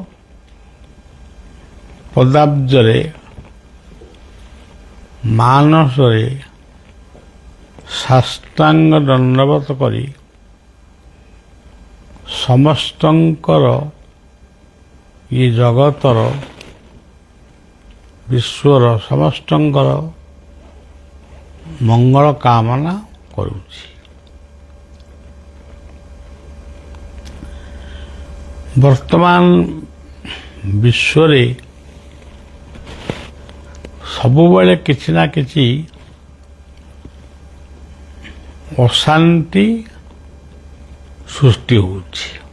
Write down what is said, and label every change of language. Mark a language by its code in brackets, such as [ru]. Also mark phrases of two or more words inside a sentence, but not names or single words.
[or] ପଦାବ୍ଜରେ ମାନସରେ ସାଷ୍ଟାଙ୍ଗ ଦଣ୍ଡବତ କରି ସମସ୍ତଙ୍କର ଏ ଜଗତର ବିଶ୍ୱର ସମସ୍ତଙ୍କର ମଙ୍ଗଳ କାମନା କରୁଛି। ବର୍ତ୍ତମାନ ବିଶ୍ୱରେ ସବୁବେଳେ କିଛି ନା କିଛି ଅଶାନ୍ତି ସୃଷ୍ଟି ହେଉଛି।